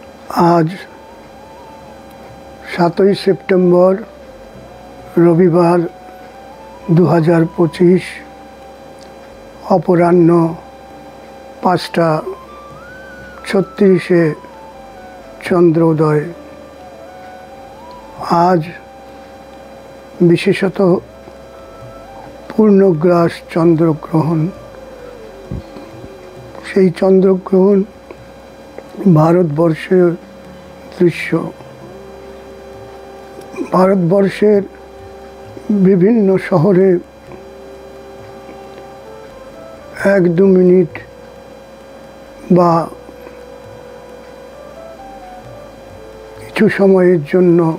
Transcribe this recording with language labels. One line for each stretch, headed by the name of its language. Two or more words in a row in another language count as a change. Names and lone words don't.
Hindi: आज 7 सेप्टेम्बर रविवार 2025 अपराह्न 5:36 चंद्रोदय। आज विशेषत पूर्णग्रास चंद्रग्रहण।
Bangla: সেই চন্দ্রগ্রহণ ভারতবর্ষের দৃশ্য। ভারতবর্ষের বিভিন্ন শহরে 1-2 মিনিট বা কিছু সময়ের জন্য